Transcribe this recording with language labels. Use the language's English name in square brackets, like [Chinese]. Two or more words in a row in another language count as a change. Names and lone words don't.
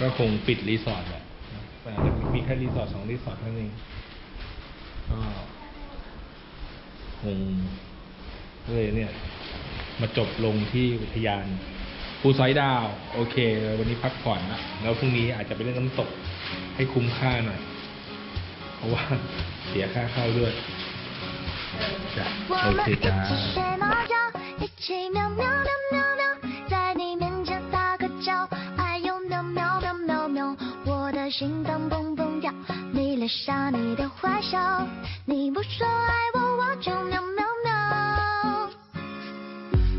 [Thai] คงปิดรีสอร์ทแหละมีแค่รีสอร์ท2รีสอร์ทเท่านั้นก็คงเลยเนี่ยมาจบลงที่อุทยานภูสอยดาวโอเควันนี้พักผ่อนนะแล้วพรุ่งนี้อาจจะไปเล่นน้ำตกให้คุ้มค่าหน่อยเพราะว่าเสียค่าเข้าด้วยจ้ะโอเคจ้า [Chinese] 一起喵喵喵喵喵，在你面前撒个娇，哎呦喵喵喵喵喵，我的心脏蹦蹦跳，你留下你的坏笑，你不说爱我，我就喵喵喵。